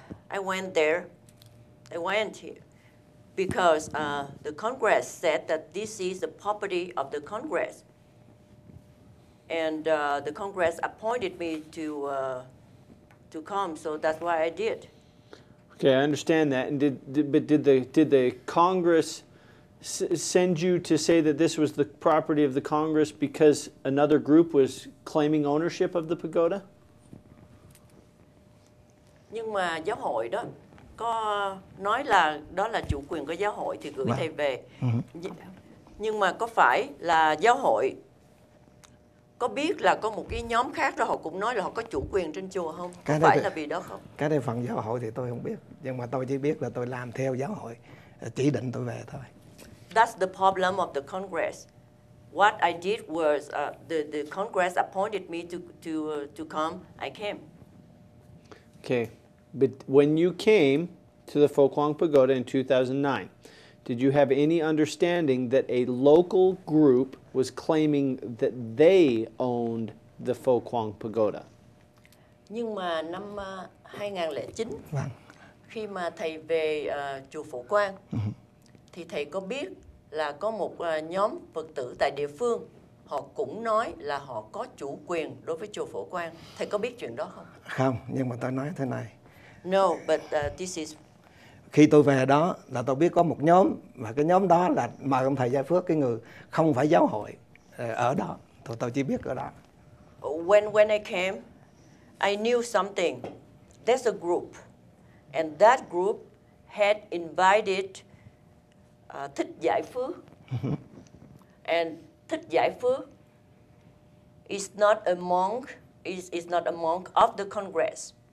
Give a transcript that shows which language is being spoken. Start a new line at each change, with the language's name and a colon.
English: I went there because the Congress said that this is the property of the Congress, and the Congress appointed me to come, so that's why I did. Okay, I understand that. And did the Congress send you to say that this was the property of the Congress because another group was claiming ownership of the pagoda?
Vietnamese: Nhưng mà giáo hội đó có nói là đó là chủ quyền của giáo hội thì gửi thầy về. Nhưng mà có phải là giáo hội có biết là có một cái nhóm khác đó họ cũng nói là họ có chủ quyền trên chùa không? Có phải là vì đó không? Cái đây phần giáo hội thì tôi không biết, nhưng mà tôi chỉ biết là tôi làm theo giáo hội chỉ định tôi về thôi.
English: That's the problem of the Congress. What I did was the Congress appointed me to come. I came. Okay, but when you came to the Phổ Quang Pagoda in 2009, did you have any understanding that a local group was claiming that they owned the Phổ Quang Pagoda?
Vietnamese: Nhưng mà năm 2009, khi mà thầy về chùa Phổ Quang, thì thầy có biết là có một nhóm Phật tử tại địa phương, họ cũng nói là họ có chủ quyền đối với chùa Phổ Quang. Thầy có biết chuyện đó không? Không, nhưng mà tôi nói thế này.
English: No, but this is...
Vietnamese: Khi tôi về đó là tôi biết có một nhóm, và cái nhóm đó là mời ông thầy Gia Phước, cái người không phải giáo hội ở đó. Tôi chỉ biết ở đó.
English: When I came, I knew something. There's a group, and that group had invited Thích Giải Phước, and Thích Giải Phước is not among of the Congress.